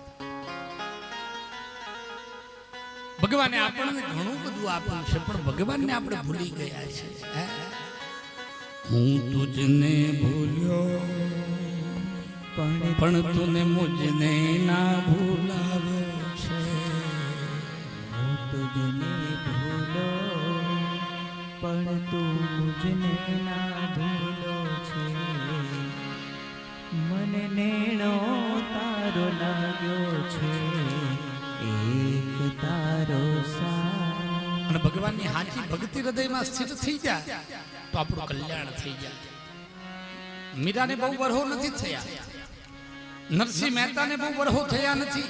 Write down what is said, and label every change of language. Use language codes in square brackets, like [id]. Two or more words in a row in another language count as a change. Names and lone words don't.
[gu] ભગવાને આપણને ઘણું બધું આપ્યું છે પણ ભગવાનને આપણે ભૂલી ગયા છે. હું તુજને ભૂલ્યો પણ તુને મુજને ના ભૂલાવ્યો છે. તુઝને ભૂલો પણ તૂ મુઝને ના ભૂલો છે. મન નેણો તારો લાગ્યો છે એક તારો સા. અને ભગવાનની હાચી ભક્તિ હૃદયમાં સ્થિત થઈ જાય તો આપણું કલ્યાણ થઈ જાય. મીરાને બહુ વરહો નથી થયા. નરસિંહ મહેતાને બહુ વરહો થયા નથી.